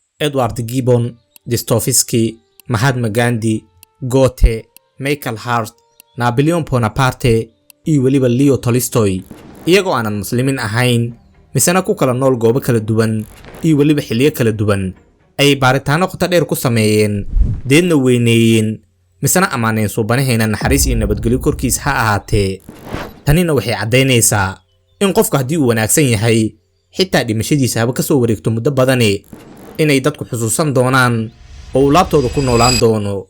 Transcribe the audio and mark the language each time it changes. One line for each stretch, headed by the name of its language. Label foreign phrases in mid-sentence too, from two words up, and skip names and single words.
Somali: Edward Gibbon, Dostoevsky, Mahatma Gandhi, Goethe, Michael Hart, Napoleon Bonaparte iyo waliba Leo Tolstoy iyagoo aanan muslimiin ahayn misana ku kala nool goobo kala duwan iyo waliba xilliyo kala duwan ay baaritaano qoto dheer ku sameeyeen deedna weyneeyeen misana amaaneen suubanaheena naxariis iyo nabadgelyo korkiis ha ahaatee tanina waxay cadeynaysaa in qofku haddii uu wanaagsan yahay xitaa dhimashadiisa haba ka soo wareegto muddo badane inay dadku xusuusan doonaan oo uu laabtooda ku noolaan doono.